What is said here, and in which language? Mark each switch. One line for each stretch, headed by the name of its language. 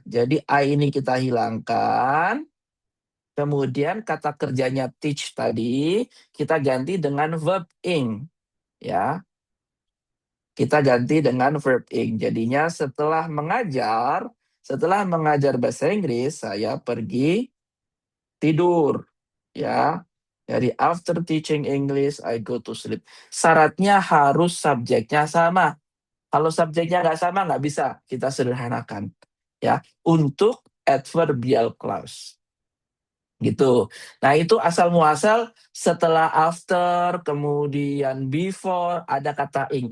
Indonesian: Jadi I ini kita hilangkan. Kemudian kata kerjanya teach tadi kita ganti dengan verb ing, ya. Kita ganti dengan verb ing. Jadinya setelah mengajar bahasa Inggris, saya pergi tidur, ya.
English: Jadi after teaching English, I go to sleep.
Indonesian: Syaratnya harus subjeknya sama. Kalau subjeknya nggak sama, nggak bisa kita sederhanakan, ya. Untuk adverbial clause. Gitu. Nah, itu asal muasal setelah after, kemudian before, ada kata ing.